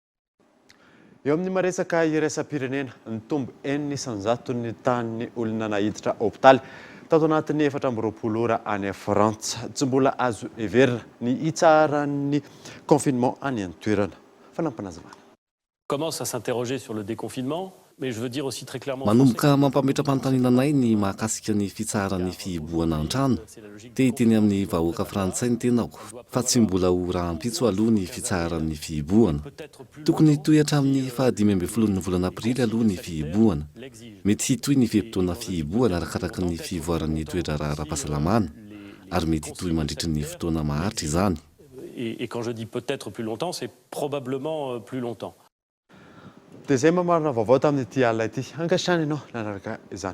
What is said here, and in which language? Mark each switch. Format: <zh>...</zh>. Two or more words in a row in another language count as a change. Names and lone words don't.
<mg>Eo amin'ny maresaka iraisam-pirenena ny tombo 900 ny tany olona nahiditra hôpitaly tato anatin'ny 4 ora any Frantsa. Tsy mbola azo heverina ny hitsaran'ny confinement any an-toerana. Fanampanazavana.</mg> <fr>Commence à s'interroger sur le déconfinement, mais je veux dire aussi très clairement.</fr> <mg>Manomboka mampametra-panontaniananay ny mahakasika ny fitsaran'ny fiboana an-trano. Te hiteny amin'ny vahoaka frantsay ny tenako fa tsy mbola ho rahampitso aloha ny fitsaran'ny fiboana. Tokony hitohy hatramin'ny 15 ny volana aprily aloha ny fiboana. Mety hitohy ny venim-potoana fiboana arakaraka ny fivoaran'ny toetra ara-pahasalamana ary mety hitohy mandritra ny fotoana maharitra izany.</mg> <fr>Et quand je dis peut-être plus longtemps, c'est probablement plus longtemps.</fr> <mg>Dia izay mamarina vaovao tamin'ity alina ity. Angatrany ianao nanaraka izany.</mg>